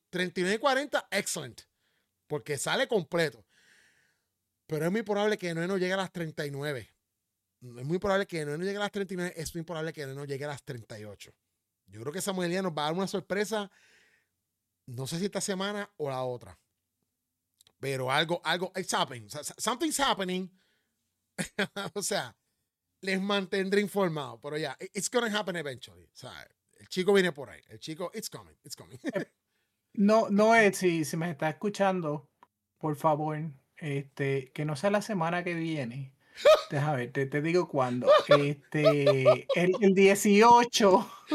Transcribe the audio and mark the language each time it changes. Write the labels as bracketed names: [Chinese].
[Spanish] 39 y 40, excellent. Porque sale completo. Pero es muy probable que no llegue a las 39. Es muy probable que no llegue a las 39. Es muy probable que no llegue a las 38. Yo creo que Samuel Díaz nos va a dar una sorpresa. No sé si esta semana o la otra. Pero algo, [English] it's happening. Something's happening. [Spanish] O sea, les mantendré informado. Pero ya, [English] yeah, it's going to happen eventually. [Spanish] O sea, el chico viene por ahí. El chico, [English] it's coming. [Spanish] No es, si me está escuchando, por favor, que no sea la semana que viene. Déjame ver, te digo cuándo. El 18.